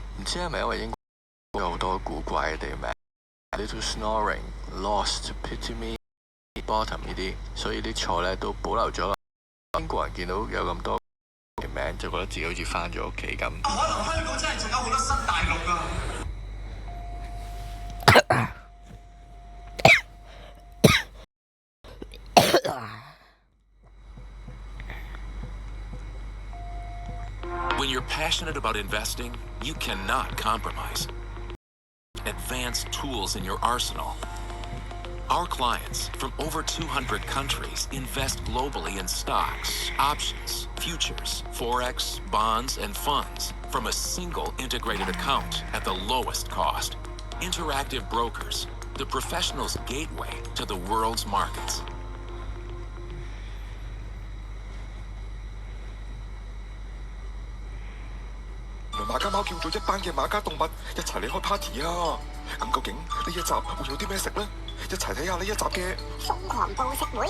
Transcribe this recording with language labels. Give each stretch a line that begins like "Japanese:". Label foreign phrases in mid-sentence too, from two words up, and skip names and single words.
Cantonese: 唔知係咪因為英國有好多古怪嘅地名 ，Little Snoring、Lost、Pity Me、Bottom 呢啲，所以啲錯呢都保留咗。英國人見到有咁多名，就覺得自己好似返咗屋企咁。可能香港真係仲有好多新大陸啊！
English: When you're passionate about investing, you cannot compromise. Advanced tools in your arsenal. Our clients from over 200 countries invest globally in stocks, options, futures, forex, bonds, and funds from a single integrated account at the lowest cost. Interactive Brokers, the professional's gateway to the world's markets.
Cantonese: 馬家貓叫咗一班嘅馬家動物一齊嚟開 party 啊！咁究竟呢一集會有啲咩食呢？一齊睇下呢一集嘅瘋狂報食會。